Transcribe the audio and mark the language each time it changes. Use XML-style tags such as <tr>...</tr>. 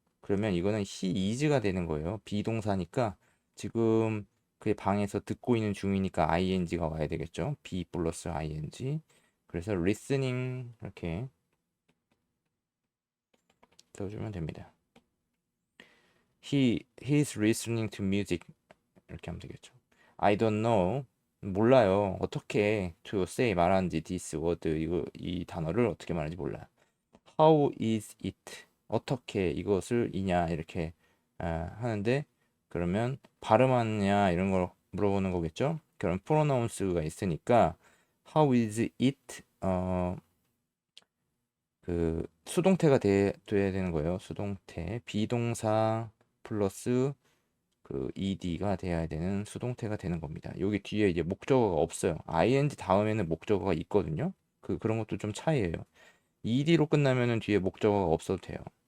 <ko>그러면 이거는 he is가 되는 거예요. 비동사니까 지금 그의 방에서 듣고 있는 중이니까 ing가 와야 되겠죠. be 플러스 ing. 그래서 listening 이렇게 써주면 됩니다.</ko> <en>He's listening to music</en> <ko>이렇게 하면 되겠죠.</ko> <en>I don't know. 몰라요.</en> <ko>어떻게</ko> <en>to say</en> <ko>말하는지</ko> <en>this word</en> <ko>이 단어를 어떻게 말하는지 몰라요.</ko> <en>How is it?</en> <ko>어떻게 이것을 이냐 이렇게 하는데 그러면 발음하느냐 이런 걸 물어보는 거겠죠. 그럼 pronounce가 있으니까</ko> <en>how is it</en> <ko>그 수동태가 돼야 되는 거예요. 수동태. 비동사 플러스 그 ed가 돼야 되는 수동태가 되는 겁니다. 여기 뒤에 이제 목적어가 없어요. ing 다음에는 목적어가 있거든요. 그런 것도 좀 차이예요. ed로 끝나면은 뒤에 목적어가 없어도 돼요.</ko>